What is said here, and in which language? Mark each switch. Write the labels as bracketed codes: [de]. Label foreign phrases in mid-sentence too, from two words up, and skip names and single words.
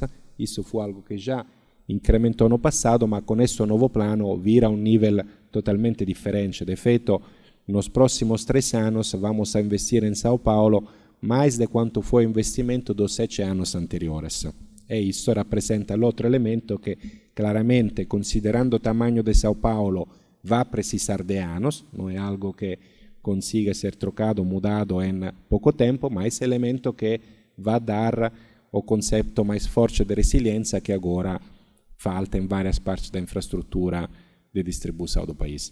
[pt] Isso foi algo que já incrementou no passado, mas com esse novo plano vira um nível totalmente diferente. De feito, nos próximos 3 anos vamos a investir em São Paulo mais de quanto foi o investimento dos 7 anos anteriores. E isso [it] rappresenta l'altro [pt] elemento que, claramente, considerando o tamanho de São Paulo, vai precisar de anos, não é algo que consiga ser trocado, mudado em pouco tempo, mas é elemento que vai dar o conceito mais forte de resiliência que agora falta em várias partes da infraestrutura de distribuição do país.